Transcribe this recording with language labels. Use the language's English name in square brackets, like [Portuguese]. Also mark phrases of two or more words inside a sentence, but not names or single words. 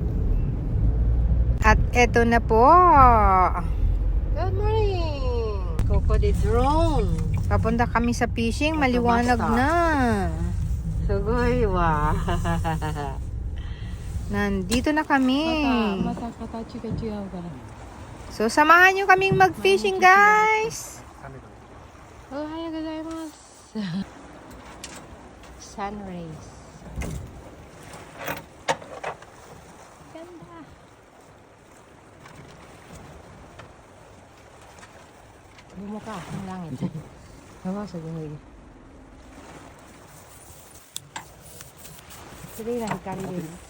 [Filipino] At eto na po. [English] Good morning. [Japanese] ここでドローン. [Filipino] Papunta kami sa fishing, maliwanag na. [Japanese] すごいわ. [Filipino] Nandito na kami. [Japanese] また形が違うから。 [Filipino] So, samahan nyo kaming mag-fishing, guys. [Japanese] おはようございます。 [English] Sun rays. [Filipino] Ganda. Bumuka ang langit. Hawa sa gano'n. Sige na, hikari din.